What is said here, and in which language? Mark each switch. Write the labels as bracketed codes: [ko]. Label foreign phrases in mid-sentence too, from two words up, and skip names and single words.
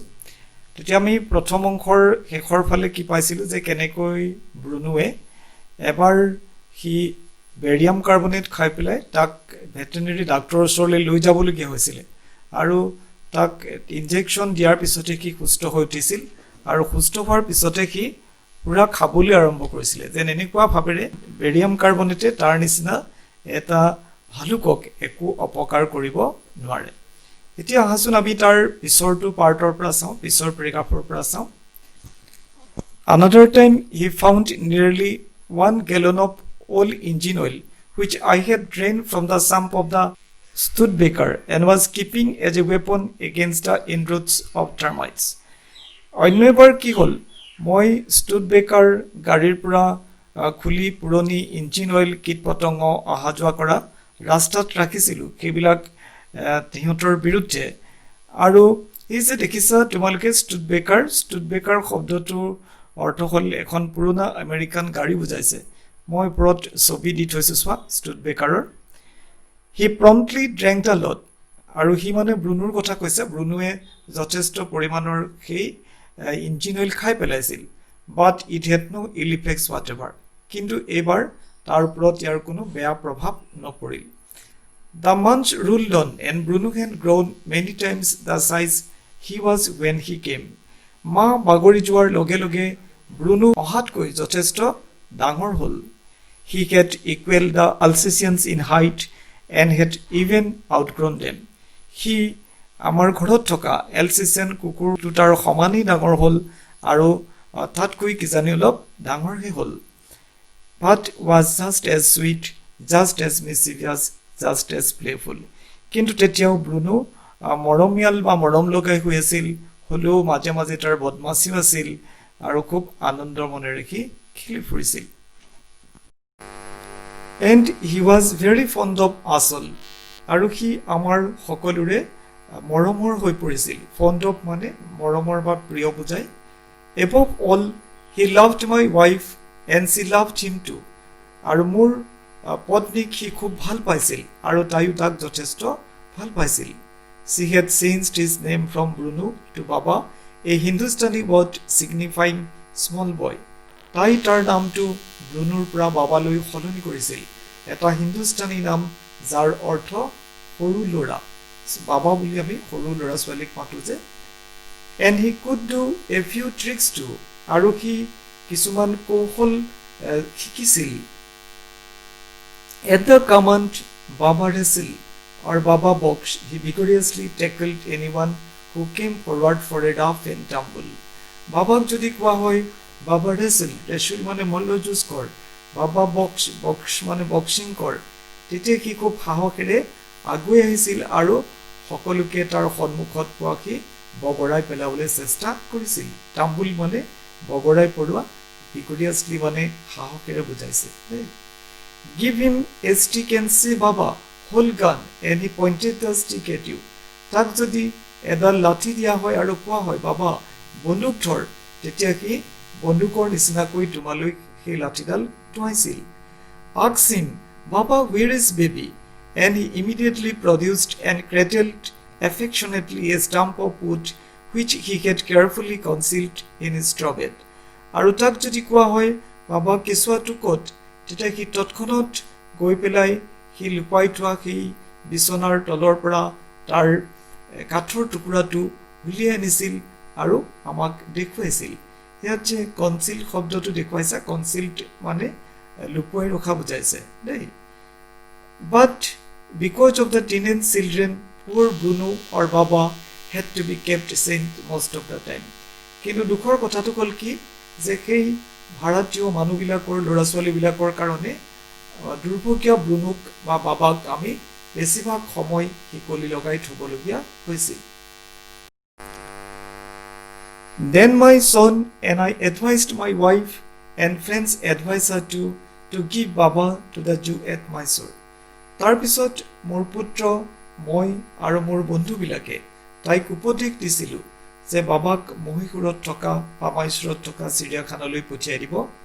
[as] তেতিয়া আমি প্ৰথম অংশৰ শেষৰ ফালে কি পাইছিলোঁ যে কেনেকৈ ব্ৰুনোৱে এবাৰ সি বেৰিয়াম কাৰ্বনেট খাই পেলাই তাক ভেটেনেৰী ডাক্তৰৰ ওচৰলৈ লৈ যাবলগীয়া হৈছিলে আৰু তাক ইনজেকশ্যন দিয়াৰ পিছতে সি সুস্থ হৈ উঠিছিল আৰু সুস্থ হোৱাৰ পিছতে সি পুৰা খাবলৈ আৰম্ভ কৰিছিলে। যেন এনেকুৱা ভাৱেৰে বেৰিয়াম কাৰ্বনেটে তাৰ নিচিনা এটা ভালুকক একো অপকাৰ কৰিব নোৱাৰে। এতিয়া আহাচোন আমি তাৰ পিছৰটো পাৰ্টৰ পৰা চাওঁ, পিছৰ পেৰেগ্ৰাফৰ পৰা চাওঁ। [en] Another time he found nearly 1 gallon of old engine oil which I had drained from the sump of the Studebaker and was keeping as a weapon against the inroads of termites. [as] অন্য এবাৰ কি হ'ল, মই ষ্টুডবেকাৰ গাড়ীৰ পৰা খুলি পুৰণি ইঞ্জিন অইল কীট পতংগ অহা যোৱা কৰা ৰাস্তাত ৰাখিছিলোঁ, সেইবিলাক সিহঁতৰ বিৰুদ্ধে। আৰু এই যে দেখিছা তোমালোকে ষ্টুডবেকাৰ শব্দটোৰ অৰ্থ হ'ল এখন পুৰণা আমেৰিকান গাড়ী বুজাইছে। মই ওপৰত ছবি দি থৈছোঁ চোৱা ষ্টুডবেকাৰৰ। [en] He promptly drank the lot, [as] আৰু সি মানে ব্ৰুনোৰ কথা কৈছে। ব্ৰুনোৱে যথেষ্ট পৰিমাণৰ সেই ইঞ্জিন অইল খাই পেলাইছিল। [en] But it had no ill effects whatever, [as] কিন্তু এইবাৰ তাৰ ওপৰত ইয়াৰ কোনো বেয়া প্ৰভাৱ নপৰিল। [en] The months rolled on and Bruno had grown many times the size he was when he came. [as] মাহ বাগৰি যোৱাৰ লগে লগে ব্ৰুনো অহাতকৈ যথেষ্ট ডাঙৰ হ'ল। [en] He had equaled the Alsatians in height and had even outgrown them. [as] সি আমাৰ ঘৰত থকা এলচিচিয়ান কুকুৰ দুটাৰ সমানেই ডাঙৰ হ'ল আৰু তাতকৈ কিজানি অলপ ডাঙৰহে হ'ল। [en] But was just as sweet, just as mischievous, just as playful. [as] কিন্তু তেতিয়াও ব্ৰুনো মৰমীয়াল বা মৰম লগাই হৈ আছিল, হ'লেও মাজে মাজে তাৰ বদমাছিও আছিল আৰু খুব আনন্দৰ মনেৰে সি খেলি ফুৰিছিল। [en] And he was very fond of us all. [as] আৰু সি আমাৰ সকলোৰে মৰমৰ হৈ পৰিছিল। [en] fond of [as] মানে মৰমৰ বা প্ৰিয় বুজায়। [en] Above all, he loved my wife and she loved him too. [as] আৰু মোৰ পত্নীক সি খুব ভাল পাইছিল আৰু তাইও তাক যথেষ্ট ভাল পাইছিল। [en] She had changed his name from Bruno to Baba, a Hindustani word signifying small boy. [as] তাই তাৰ নামটো ব্ৰুনোৰ পৰা বাবালৈ সলনি কৰিছিল, এটা হিন্দুস্তানী নাম যাৰ অৰ্থ সৰু ল'ৰা। বাবা বুলি আমি সৰু ল'ৰা ছোৱালীক মাতোঁ যে। [en] And he could do a few tricks too. [as] আৰু সি কিছুমান কৌশল শিকিছিল। [en] At the command Baba wrestle or Baba box, he vigorously tackled anyone who came forward for a rough and tumble. [as] বাবাক যদি কোৱা হয় বাবা wrestle মানে মল্লযুঁজ কৰ, বাবা বক্স মানে বক্সিং কৰ, তেতিয়া সি খুব সাহসেৰে আগুৱাই আহিছিল আৰু সকলোকে তাৰ সন্মুখত পোৱা সি বগৰাই পেলাবলৈ চেষ্টা কৰিছিল। টাম্বুল মানে বগৰাই পৰোৱা, ভিগৰিয়াছলি মানে সাহসেৰে বুজাইছে। [en] Give him a stick and say Baba, hold gun, and he pointed the stick at you. [as] তাক যদি এডাল লাঠি দিয়া হয় আৰু কোৱা হয় বাবা বন্দুক ধৰ, তেতিয়া সি বন্দুকৰ নিচিনাকৈ তোমালৈ সেই লাঠিডাল টোৱাইছিল। [en] Ask him, Baba, where is baby? And he immediately produced and cradled affectionately a stump of wood which he had carefully concealed in his straw bed. [as] আৰু তাক যদি কোৱা হয় বাবা কেঁচুৱাটো ক'ত, তেতিয়া সি তৎক্ষণাত গৈ পেলাই সি লুকুৱাই থোৱা সেই বিচনাৰ তলৰ পৰা তাৰ কাঠৰ টুকুৰাটো উলিয়াই আনিছিল আৰু আমাক দেখুৱাইছিল। ইয়াত যে কনচিল শব্দটো দেখুৱাইছে, কনচিল্ড মানে লুকুৱাই ৰখা বুজাইছে দেই। [en] But because of the teenage children, poor Bruno or Baba had to be kept safe most of the time. [as] কিন্তু দুখৰ কথাটো হ'ল কি যে সেই ভাৰতীয় মানুহবিলাকৰ ল'ৰা ছোৱালীবিলাকৰ কাৰণে দুৰ্ভগীয়া ব্ৰুনোক বা বাবাক আমি বেছিভাগ সময় শিকলি লগাই থ'বলগীয়া হৈছিল। [en] Then my son and I advised my wife and friends advised her to give Baba to the Jew at Mysore. [as] তাৰপিছত মোৰ পুত্ৰ, মই আৰু মোৰ বন্ধুবিলাকে তাইক উপদেশ দিছিলোঁ যে বাবাক মহীশূৰত থকা বা মাইচুৰত থকা চিৰিয়াখানালৈ পঠিয়াই দিব লাগে।